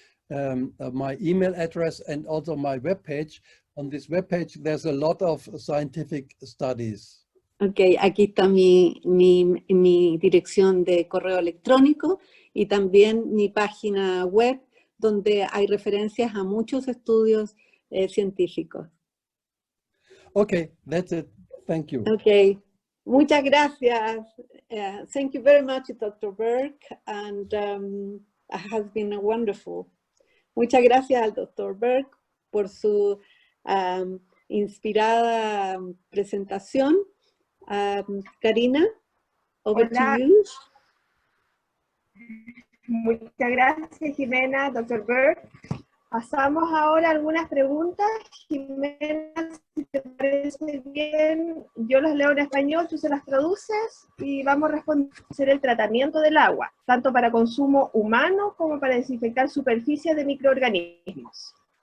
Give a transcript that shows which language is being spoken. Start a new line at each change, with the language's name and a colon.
English: My email address and also my webpage. On this webpage, there's a lot of scientific studies.
Spanish: Okay, aquí está mi dirección de correo electrónico y también mi página web donde hay referencias a muchos estudios científicos.
English: Okay, that's it. Thank you. Okay,
Spanish: muchas gracias.
English: Thank you very much, Dr. Berk, and it has been wonderful.
Spanish: Muchas gracias al Dr. Berk por su inspirada presentación.
English: Karina, over to you.
Spanish: Muchas gracias, Jimena, Dr. Berk. Pasamos ahora a algunas preguntas. Jimena, si te parece bien, yo las leo en español, tú se las traduces y vamos a responder el tratamiento del agua, tanto para consumo humano como para desinfectar superficies de microorganismos.